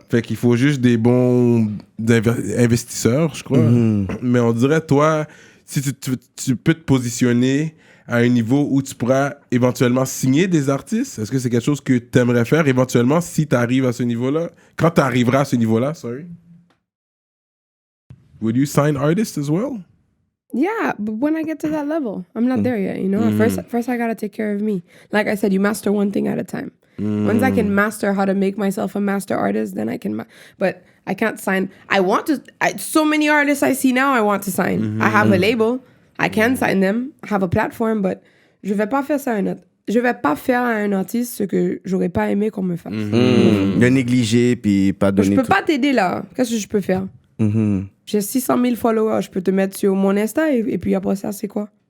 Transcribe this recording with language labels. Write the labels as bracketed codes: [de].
[fr] Fait qu'il faut juste des bons investisseurs, je crois. Mais on dirait, toi, si tu peux te positionner à un niveau où tu pourras éventuellement signer des artistes, est-ce que c'est quelque chose que tu aimerais faire éventuellement si tu arrives à ce niveau-là? Quand tu arriveras à ce niveau-là, sorry. [en] Would you sign artists as well? Yeah, but when I get to that level, I'm not there yet, you know? First I gotta take care of me. Like I said, you master one thing at a time. Once I can master how to make myself a master artist, then I can... But I can't sign... so many artists I see now I want to sign. I have a label. I can sign them. I have a platform, but [fr] je vais pas faire ça à un autre. Je vais pas faire à un artiste ce que j'aurais pas aimé qu'on me fasse. De négliger, puis pas donner Je peux tout. pas t'aider là. Qu'est-ce que je peux faire? J'ai 600 000 followers. Je peux te mettre sur mon Insta et puis après ça, c'est quoi?